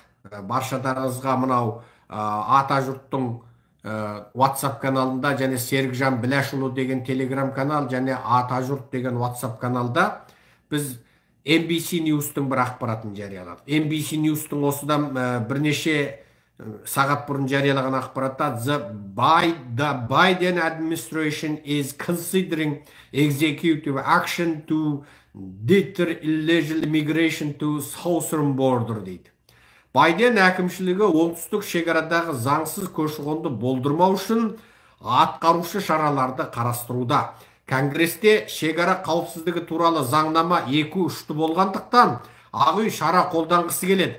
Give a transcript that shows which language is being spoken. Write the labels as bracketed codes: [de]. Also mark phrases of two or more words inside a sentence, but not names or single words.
[kk] Баршаларыңызға мынау ата жұрттың WhatsApp каналында және Серікжан Біләшұлы деген телеграм канал және ата жұрт деген WhatsApp каналда біз NBC News'тың бір ақпаратын жарияладық. NBC News'тың осыдан бірнеше сағат бұрын жариялаған ақпаратта [en] the Biden administration is considering executive action to deter illegal immigration to southern border дейді. [kk] Байден әкімшілігі оңтүстік шекарадағы заңсыз көші-қонды болдырмау үшін атқарушы шараларды қарастыруда. Конгресте шекара қауіпсіздігі туралы заңнама 2-3 болғандықтан Ақ үй шара қолданғысы келеді.